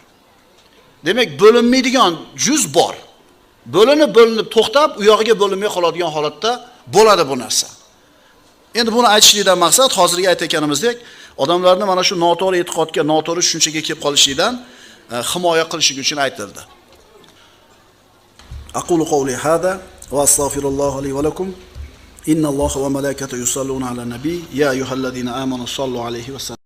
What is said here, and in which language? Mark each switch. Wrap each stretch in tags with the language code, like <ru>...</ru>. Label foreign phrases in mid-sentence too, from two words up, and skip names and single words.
<uz>Demak, bo'linmaydigan juz bor. Bo'linib to'xtab, u yog'iga bo'linmay qoladigan holatda bo'ladi bu narsa. Endi buni aytishlikdan maqsad hozirgi aytganimizdek, odamlarni mana shu noto'g'ri e'tiqodga, noto'g'ri tushunchaga kelib qolishlikdan himoya qilish uchun aytildi.</uz> <ar>أقول قولي هذا وأستغفر الله لي ولكم. إن الله وملائكته يصلون على النبي يا أيها الذين آمنوا صلوا عليه وسلم.</ar>